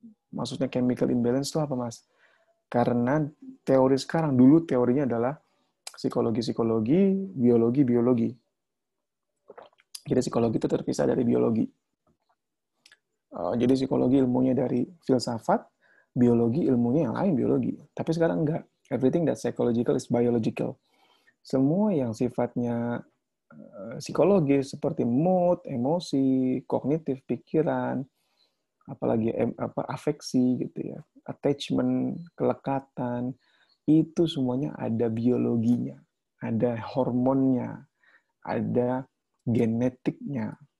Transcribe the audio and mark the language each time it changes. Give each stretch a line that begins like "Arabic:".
Indonesian: Maksudnya chemical imbalance itu apa, Mas? Karena teori sekarang, dulu teorinya adalah psikologi-psikologi, biologi-biologi. Jadi psikologi itu terpisah dari biologi. Jadi psikologi ilmunya dari filsafat, biologi ilmunya yang lain biologi. Tapi sekarang enggak.
English: Everything that psychological is biological.
Indonesian: Semua yang sifatnya psikologis seperti mood, emosi, kognitif, pikiran, apalagi afeksi gitu ya, attachment, kelekatan, itu semuanya ada biologinya, ada hormonnya, ada genetiknya.